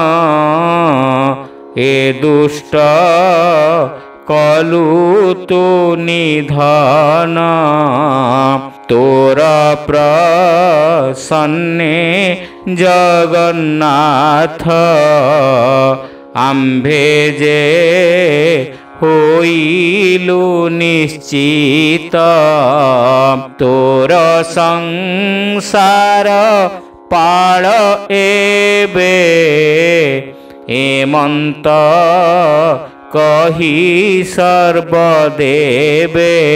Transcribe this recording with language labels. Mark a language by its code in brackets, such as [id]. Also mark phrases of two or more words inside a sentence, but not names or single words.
[or] ଏ ଦୁଷ୍ଟ କଲୁ ତୁ ନିଧନ ତୋର ପ୍ରସନ୍ନେ ଜଗନ୍ନାଥ ଆମ୍ଭେ ଜେ ହୋଇଲୁ ନିଶ୍ଚିତ। ତୋର ସଂସାର ପାଳ ଏବେ ଏମନ୍ତ କହି ସର୍ବଦେବେ।